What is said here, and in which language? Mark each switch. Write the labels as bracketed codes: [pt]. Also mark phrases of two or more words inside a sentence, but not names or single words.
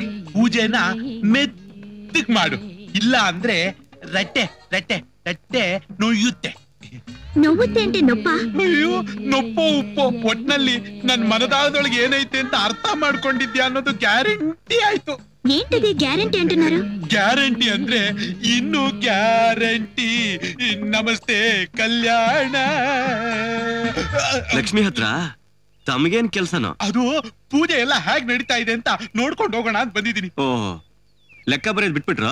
[kn] ಪೂಜೆನ ಮೆತ್ತಗ್ ಮಾಡು, ಇಲ್ಲ ಅಂದ್ರೆ ರಟ್ಟೆ ರಟ್ಟೆ ರಟ್ಟೆ ನೋಯುತ್ತೆ. [te] ನೋವುತ್ತೆ అంటే ನೊಪ್ಪ? [kn] ಅಯ್ಯೋ, ನೊಪ್ಪೋ ಉಪ್ಪೋ ಒಟ್ನಲ್ಲಿ ನನ್ ಮನದಾಳದೊಳಗೆ ಏನೈತೆ ಅಂತ ಅರ್ಥ ಮಾಡ್ಕೊಂಡಿದ್ಯಾ ಅನ್ನೋದು ಗ್ಯಾರಂಟಿ ಆಯ್ತು. [te] ఏంటది గ్యారెంటీ అంటున్నారు? [kn] ಗ್ಯಾರಂಟಿ ಅಂದ್ರೆ ಇನ್ನು ಗ್ಯಾರಂಟಿ. ನಮಸ್ತೆ ಕಲ್ಯಾಣ. ಲಕ್ಷ್ಮಿ ಹತ್ರ ತಮಗೇನ್ ಕೆಲ್ಸನೋ? ಅದು ಪೂಜೆ ಎಲ್ಲ ಹೇಗ್ ನಡೀತಾ ಇದೆ ಅಂತ ನೋಡ್ಕೊಂಡು ಹೋಗೋಣ ಅಂತ ಬಂದಿದ್ದೀನಿ. ಓಹ್, ಲೆಕ್ಕ ಬರೆಯೋದ್ ಬಿಟ್ಬಿಟ್ರ?